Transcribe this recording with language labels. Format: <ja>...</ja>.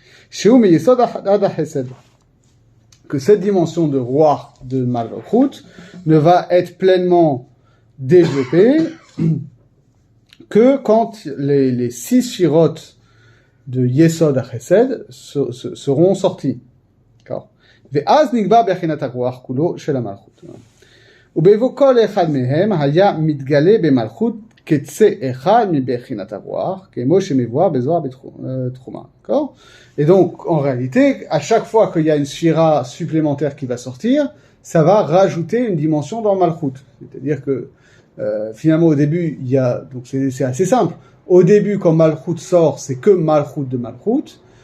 <he>Sheu meyesod ad hesed.</he> <fr>Que cette dimension de Roar de Malchut ne va être pleinement développée que quand les 6 shirotes de Yesod à Chesed seront sortis. D'accord.</fr> <he>ואז נקבע בחינת הרוח כולו של המלכות. ובבוא כל אחד מהם היה מתגלה במלכות קצה אחד מבחינת הרוח, כמו שמבואר בזוהר בתחומה.</he> <fr>D'accord? Et donc, en réalité, à chaque fois qu'il y a une sphira supplémentaire qui va sortir, ça va rajouter une dimension dans Malchut. C'est-à-dire que finalement au début, il y a donc c'est assez simple. Au début, quand Malchut sort, c'est que Malchut de Malchut.</fr>